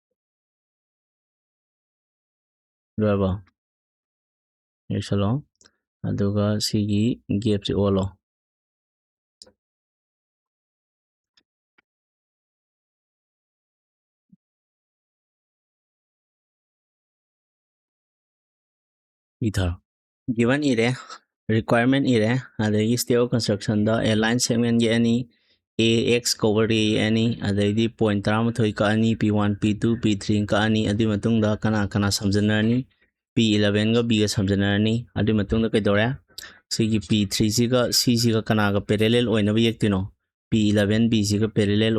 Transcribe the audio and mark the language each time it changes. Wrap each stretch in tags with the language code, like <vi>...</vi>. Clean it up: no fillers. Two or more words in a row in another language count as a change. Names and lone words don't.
<mni>ꯂꯣꯏꯔꯕꯣ ꯌꯦꯛꯁꯜꯂꯣ ꯑꯗꯨꯒ ꯁꯤꯒꯤ ꯒꯦꯞꯁꯤ ꯑꯣꯜꯂꯣ ꯏꯊꯔꯣ given ꯏꯔꯦ requirement ꯏꯔꯦ ꯑꯗꯒꯤ</mni> <en>step of construction</en> <mni>ꯗ</mni> <en>a line segment</en> <mni>ꯌꯦꯛꯑꯅꯤ AX cover ꯌꯦꯛꯑꯅꯤ ꯑꯗꯩꯗꯤ point 13 ꯀꯛꯑꯅꯤ P1 P2 P3 ꯀꯛꯑꯅꯤ ꯑꯗꯨꯒꯤ ꯃꯇꯨꯡꯗꯀꯅꯥ ꯁꯝꯖꯟꯅꯔꯅꯤ P11ꯒ Bꯒ ꯁꯝꯖꯟꯅꯔꯅꯤ ꯑꯗꯨꯒꯤ ꯃꯇꯨꯡꯗ ꯀꯩꯗꯧꯔꯦ ꯁꯤꯒꯤ P3ꯁꯤꯒ Cꯁꯤꯒ ꯀꯅꯥꯒ parallel ꯑꯣꯏꯅꯕ ꯌꯦꯛꯇꯣꯏꯅꯣ P11 Bꯁꯤꯒ parallel</mni>